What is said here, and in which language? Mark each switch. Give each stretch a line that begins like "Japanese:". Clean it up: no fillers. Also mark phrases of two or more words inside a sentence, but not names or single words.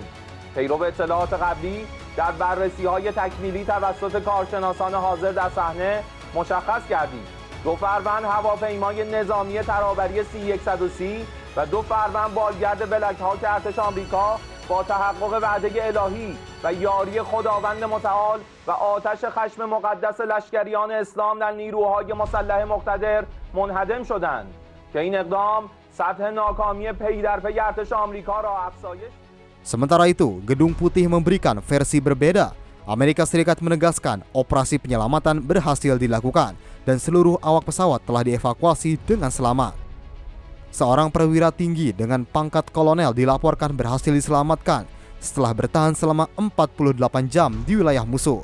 Persian: پیرو اطلاعات قبلی در بررسی‌های تکمیلی توسط کارشناسان حاضر در صحنه مشخص گردید 2 فروند هواپیمای نظامی ترابری C-130 و 2 فروند بالگرد بلک هاک ارتش آمریکا با تحقق وعده الهی و یاری خداوند متعال و آتش خشم مقدس لشکریان اسلام در نیروهای مسلح مقتدر منهدم شدند که این اقدام سطح ناکامی پی در پی ارتش آمریکا را افزایش.
Indonesian: Sementara itu, Gedung Putih memberikan versi berbeda. Amerika Serikat menegaskan operasi penyelamatan berhasil dilakukan dan seluruh awak pesawat telah dievakuasi dengan selamat. Seorang perwira tinggi dengan pangkat kolonel dilaporkan berhasil diselamatkan setelah bertahan selama 48 jam di wilayah musuh.